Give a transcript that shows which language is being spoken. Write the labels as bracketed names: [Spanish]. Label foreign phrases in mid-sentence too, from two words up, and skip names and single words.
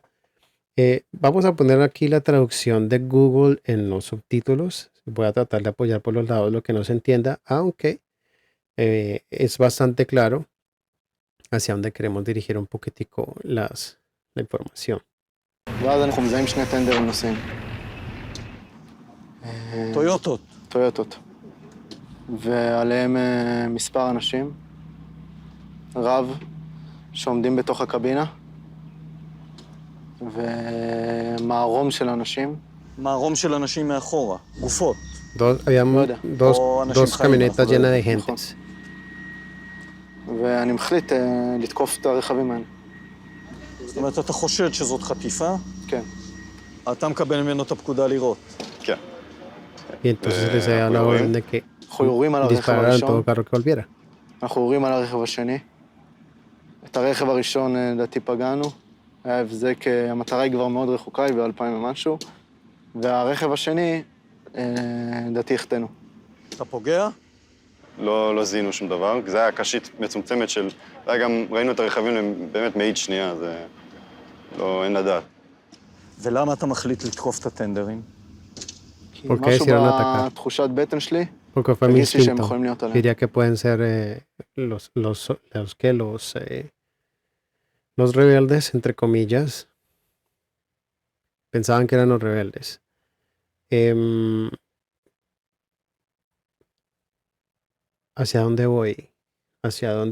[Spanish] Vamos a poner aquí la traducción de Google en los subtítulos. Voy a tratar de apoyar por los lados lo que no se entienda, aunque es bastante claro hacia dónde queremos dirigir un poquitico la información. [Hebrew] ואז אנחנו מזהים שני טנדרים נוסעים. טויוטות. טויוטות. ועליהם מספר אנשים, רב, שעומדים בתוך הקבינה, ומערום של אנשים. מערום של אנשים מאחורה, גופות. [Spanish] Habíamos dos camionetas llenas de gente. [Hebrew] ואני מחליט לתקוף את הרכבים האלה. זאת אומרת, אתה חושד שזאת חטיפה? כן. אתה מקבל ממנו את הפקודה לירות. כן. [Spanish] Y entonces les da la orden de que [Hebrew] אנחנו יורים על הרכב [Spanish] dispararan todo [Hebrew] הראשון, [Spanish] carro que volviera. [Hebrew] אנחנו יורים על הרכב השני. את הרכב הראשון לדעתי פגענו. היה הבזק, המטרה היא כבר מאוד רחוקה, היא ב-2000 ומשהו. והרכב השני, לדעתי החטאנו. אתה פוגע? לא זיהינו שום דבר, כי זה היה קשית מצומצמת של... זה היה גם, ראינו את הרכבים באמת מאית שנייה, זה... לא, אין לדעת. ולמה אתה מחליט לתקוף את הטנדרים? משהו בתחושת בטן שלי, [Spanish] Porque fue mi [Hebrew] הרגיש לי שהם [Spanish] instinto. [Hebrew] יכולים להיות עליהם. [Spanish] Diría que pueden ser los rebeldes, entre comillas. Pensaban que eran los rebeldes. ¿Hacia dónde voy? ¿Hacia dónde voy?